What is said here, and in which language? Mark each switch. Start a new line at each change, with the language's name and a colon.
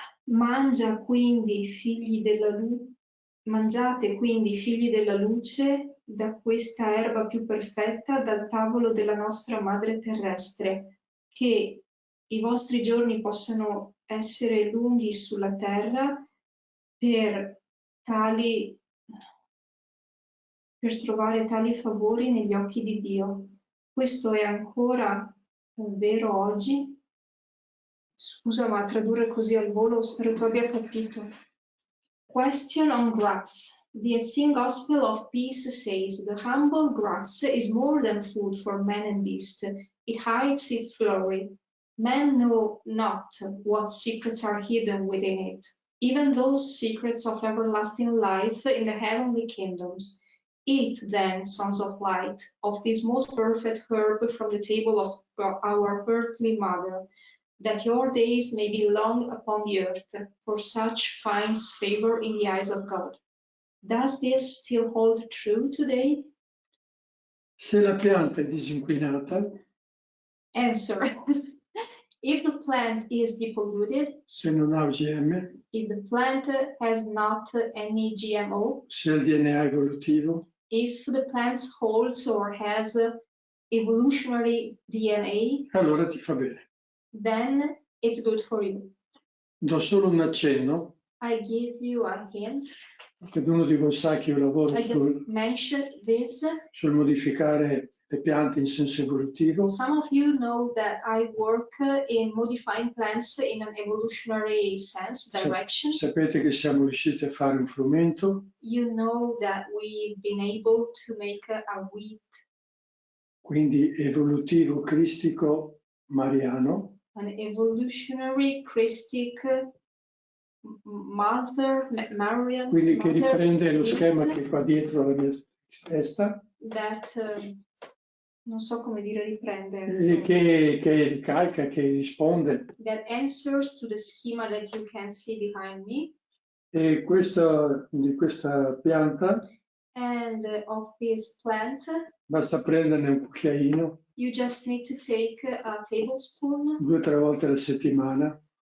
Italian: Mangiate quindi, figli della luce, da questa erba più perfetta, dal tavolo della nostra madre terrestre, che i vostri giorni possano essere lunghi sulla terra per trovare tali favori negli occhi di Dio. Questo è ancora vero oggi. Scusa, ma tradurre così al volo, spero tu abbia capito.
English: Question on grass. The Essene Gospel of Peace says, the humble grass is more than food for man and beast. It hides its glory. Men know not what secrets are hidden within it, even those secrets of everlasting life in the heavenly kingdoms. Eat then, sons of light, of this most perfect herb from the table of our earthly mother, that your days may be long upon the earth, for such finds favor in the eyes of God. Does this still hold true today?
Italian: Se la pianta è disinquinata,
English: Answer. If the plant is depolluted,
Italian: se non ha OGM,
English: if the plant has not any GMO,
Italian: se il DNA è evolutivo,
English: if the plant holds or has evolutionary DNA,
Italian: allora ti fa bene.
English: then it's good for you.
Italian: Do solo un accenno,
English: I give you a hint.
Italian: perché uno di voi sa che io lavoro
English: I just mentioned this.
Italian: sul modificare le piante in senso evolutivo.
English: Some of you know that I work in modifying plants in an evolutionary sense, direction.
Italian: Sapete che siamo riusciti a fare un frumento.
English: You know that we've been able to make a wheat.
Italian: Quindi evolutivo cristico mariano.
English: An evolutionary Christic mother, Marian.
Italian: Quindi che riprende lo schema che è qua dietro alla mia testa. That, non so come dire riprende. Che ricalca, che risponde.
English: That answers to the schema that you can see behind me.
Italian: E di questa pianta.
English: And of this plant.
Italian: Basta prenderne un cucchiaino.
English: You just need to take a tablespoon.
Italian: 2 o 3 volte alla settimana.